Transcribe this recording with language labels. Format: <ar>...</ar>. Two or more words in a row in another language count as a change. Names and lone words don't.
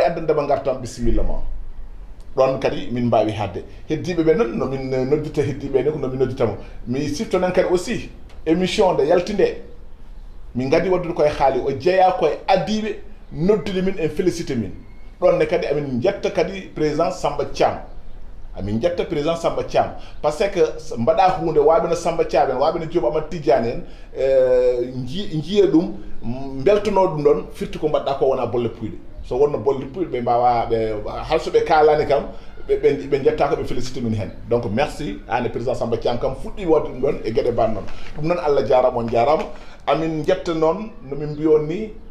<ff>addandema gartam bisimilla ma ɗon kadi min mbawi hadde heddiɓe ɓe noon nomin noddita heddiɓe ni ko nomin nodditamo mi siftonen kadi</ff> <fr>aussi émission</fr> <ff>nde yaltinde min gadi waddude koye haali o jeeya koye addiɓe noddude min en félicité min ɗonne kadi amin jetta kadi président Samba Thiam amin jetta président Samba Thiam</ff> <fr>par ce que</fr> <ff>mbaɗa hunde waɓeno Samba Thiam en waɓeno Diop Amadou Tidiane en jiiya ɗum beltono ɗum ɗon firti ko mbaɗɗa ko wona bolle puyɗe so wonno bolle puyɗe ɓe mbawa ɓe halsoɓe kalani kam ɓe jetta ko ɓe félicité min hen</ff> <fr>donc merci</fr> <ff>ane président Samba Thiam kam fuɗɗi wadde ɗum ɗon e gueɗe ban noon ɗum noon Allah jarama on jarama amin jetta noon nomin mbiyon ni</ff>